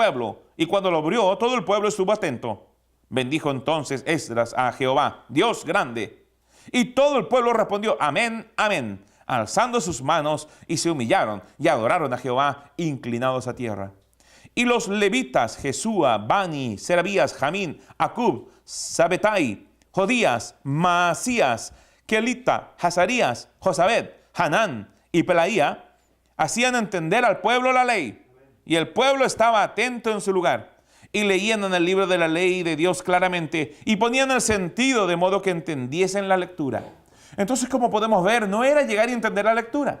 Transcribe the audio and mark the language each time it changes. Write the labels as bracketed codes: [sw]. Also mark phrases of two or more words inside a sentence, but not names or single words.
[es] Y cuando lo abrió, todo el pueblo estuvo atento. Bendijo entonces Esdras a Jehová, Dios grande. Y todo el pueblo respondió, amén, amén, alzando sus manos, y se humillaron y adoraron a Jehová, inclinados a tierra. Y los levitas, Jesúa, Bani, Serabías, Jamín, Acub, Sabetai, Jodías, Maasías, Kelita, Hazarías, Josabed, Hanán y Pelaía, hacían entender al pueblo la ley. Y el pueblo estaba atento en su lugar. Y leían en el libro de la ley de Dios claramente, y ponían el sentido de modo que entendiesen la lectura. Entonces, como podemos ver, no era llegar y entender la lectura.